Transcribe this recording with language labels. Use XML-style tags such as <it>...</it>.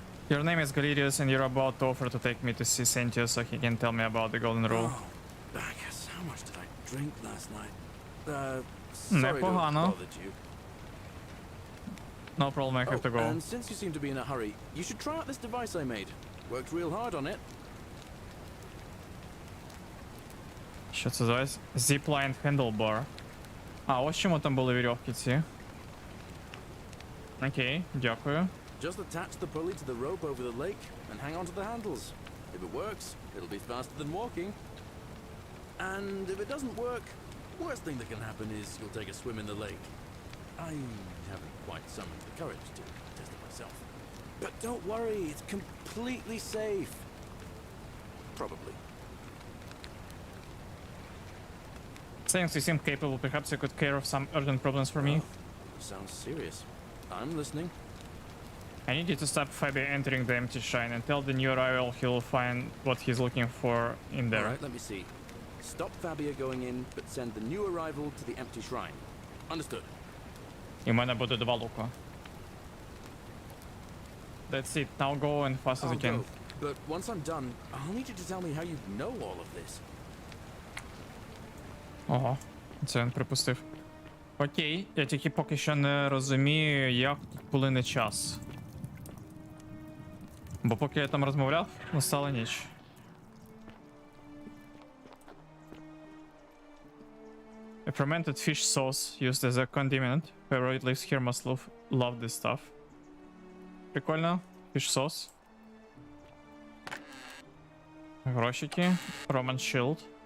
<en>Your name is Galerius and you're about to offer to take me to see Sentius so he can tell me about the Golden Rule. Oh, Bacchus, how much did I drink last night? Sorry to have</en> <uk>Непогано.</uk> <en>bothered you. No problem, I have to go. And since you seem to be in a hurry, you should try out this device I made. Worked real hard on it.</en> <uk>Що це за Zipline handlebar. А, ось чому там були вірьовки ці. Окей, дякую.</uk> <en>Just attach the pulley to the rope over the lake and hang on to the handles. If it works, it'll be faster than walking. And if it doesn't work, worst thing that can happen is you'll take a swim in the lake. I haven't quite summoned the courage to test it myself. But don't worry, it's completely safe. Probably. Since you seem capable, perhaps you could care of some urgent problems for me. Sounds serious. I'm listening. I need you to stop Fabi entering the empty shrine and tell the new arrival he'll find what he's looking for in there. Alright, let me see. Stop Fabia going in, but send the new arrival to the empty shrine. Understood.</en> <uk>І в мене буде 2 лука.</uk> <en>That's it. Now go and fast as you can. Go. But once I'm done, I'll need you to tell me how you know all of this.</en> <uk>Ого, це він припустив. Окей, я тільки поки що не розумію, як тут плине час. Бо поки я там розмовляв, настала ніч.</uk> <en>A fermented fish sauce used as a condiment. Whoever it lives here must love this stuff.</en> <uk>Прикольно. Fish sauce. Грошики. Roman shield.</uk>